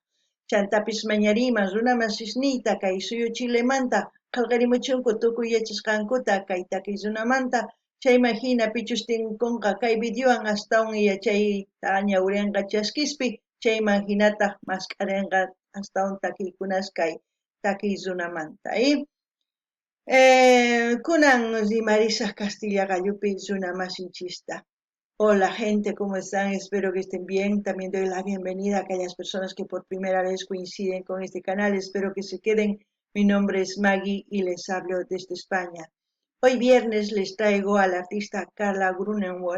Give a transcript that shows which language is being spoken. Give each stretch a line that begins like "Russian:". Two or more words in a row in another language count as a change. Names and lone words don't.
Quechua: Chantapis mañariyman runa masisniyta kay suyu Chilemanta qillqarimuchunku tukuy yachasqankuta kay takiy runamanta chayman hina pichus tinkunqa kay videowan astawan yachayta ñawrinqa chaskispi chayman hinataq masqarinqa astawan takiykunas kay takiy runamanta. Kunan rimarisaq Castilla gallupi runa masinchista.
Spanish: Hola gente, ¿cómo están? Espero que estén bien. También doy la bienvenida a aquellas personas que por primera vez coinciden con este canal. Espero que se queden. Mi nombre es Maggie y les hablo desde España. Hoy viernes les traigo a la artista Carla Grunewald.